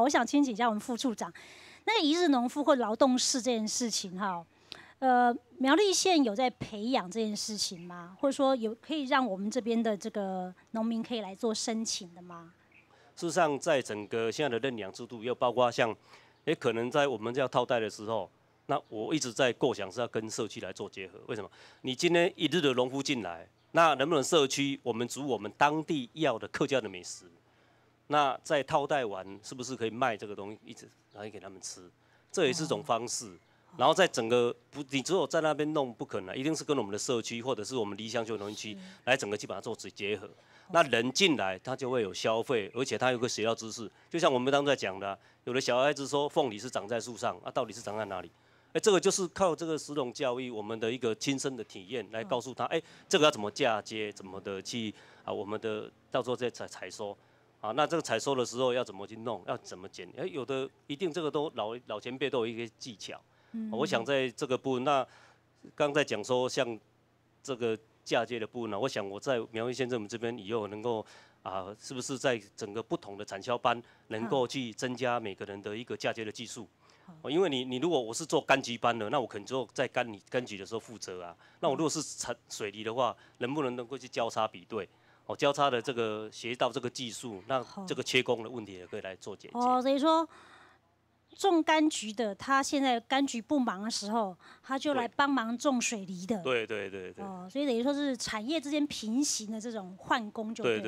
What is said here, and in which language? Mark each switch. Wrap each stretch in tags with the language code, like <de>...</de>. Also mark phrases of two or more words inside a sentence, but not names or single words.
<zh>我想請請教我們副處長，那一日農夫或勞動式這件事情哈，苗栗縣有在培養這件事情嗎？或者說有可以讓我們這邊的這個農民可以來做申請的嗎？事實上，在整個現在的認養制度，又包括像，可能在我們要套袋的時候，那我一直在構想是要跟社區來做結合。為什麼？你今天一日的農夫進來。那能不能社區我們煮我們當地要的客家的美食？那在套袋完是不是可以賣這個東西，一直拿去給他們吃？這也是一種方式。然後在整個你只有在那邊弄不可能，一定是跟我們的社區或者是我們離鄉就農區來整個去把它做結合。那人進來他就會有消費，而且他有個學到知識。就像我們剛才講的，有的小孩子說鳳梨是長在樹上，到底是長在哪裡？這個就是靠這個食農教育，我們的一個親身的體驗來告訴他，這個要怎麼嫁接，怎麼的去我們的到時候再採收，那這個採收的時候要怎麼去弄，要怎麼剪，有的一定這個都老前輩都有一些技巧。我想在這個部分，那剛才講說像這個嫁接的部分呢，我想我在苗栗縣政府這邊以後能夠是不是在整個不同的產銷班能夠去增加每個人的一個嫁接的技術。因為你如果我是做柑橘班的，那我可能就在柑橘的時候負責啊。那我如果是水梨的話，能不能夠去交叉比對？交叉的這個學到這個技術，那這個缺工的問題也可以來做解決。所以說種柑橘的，他現在柑橘不忙的時候，他就來幫忙種水梨的。對。所以等於說是產業之間平行的這種換工就對。</zh>